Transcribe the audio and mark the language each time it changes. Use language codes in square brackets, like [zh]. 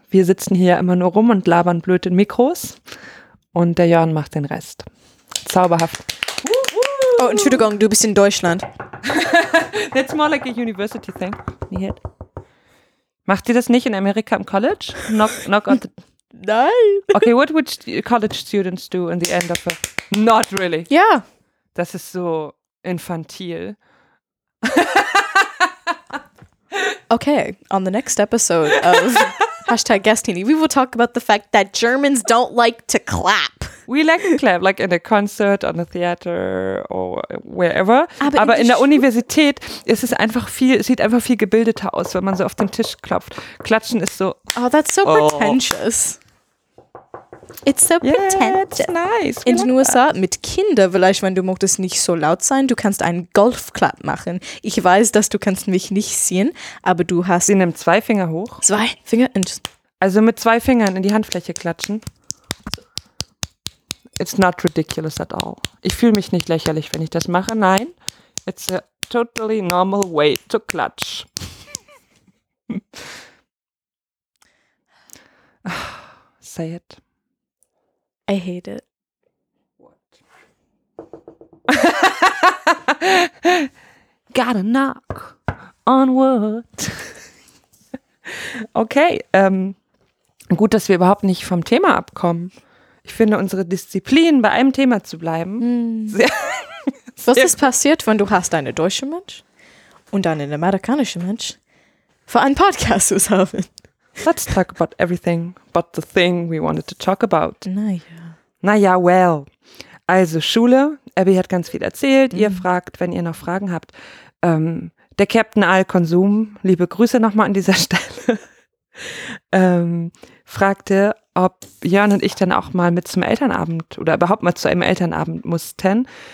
[de] Wir sitzen hier immer nur rum und labern blöd in Mikros. Und der Jörn macht den Rest. Zauberhaft. Oh, Entschuldigung, du bist in Deutschland. [en] That's more like a university thing. [de] Macht ihr das nicht in Amerika im College? [en] Knock on the... [de] Nein. [en] Okay, what would college students do in the end of a... Not really. Ja. Yeah. [de] Das ist so infantil. [en] Okay, on the next episode of... Hashtag Guestini. We will talk about the fact that Germans don't like to clap. We like to clap, like in a concert, on a theater or wherever. [de] Aber in der Universität ist es einfach viel, sieht einfach viel gebildeter aus, wenn man so auf den Tisch klopft. Klatschen ist so... [en] Oh, that's so pretentious. It's so pretentious. Yeah, it's nice. [de] We in den USA, mit Kindern, vielleicht wenn du möchtest nicht so laut sein, du kannst einen Golfclap machen. Ich weiß, dass du kannst mich nicht sehen, aber du hast... Sie nimmt zwei Finger hoch. Zwei Finger? Also mit zwei Fingern in die Handfläche klatschen. [en] It's not ridiculous at all. [de] Ich fühle mich nicht lächerlich, wenn ich das mache. Nein, [en] it's a totally normal way to clutch. Say it. I hate it. What? Gotta knock on wood. [de] Okay, gut, dass wir überhaupt nicht vom Thema abkommen. ich finde unsere Disziplin, bei einem Thema zu bleiben, sehr. Was ist passiert, wenn du hast eine deutsche Mensch und eine amerikanische Mensch für einen Podcast zusammen? [en] Let's talk about everything but the thing we wanted to talk about. [de] Naja. Naja, well. Also Schule, Abby hat ganz viel erzählt. Mhm. Ihr fragt, wenn ihr noch Fragen habt. Der Captain Al Konsum, liebe Grüße nochmal an dieser Stelle, fragte, ob Jörn und ich dann auch mal mit zum Elternabend oder überhaupt mal zu einem Elternabend mussten.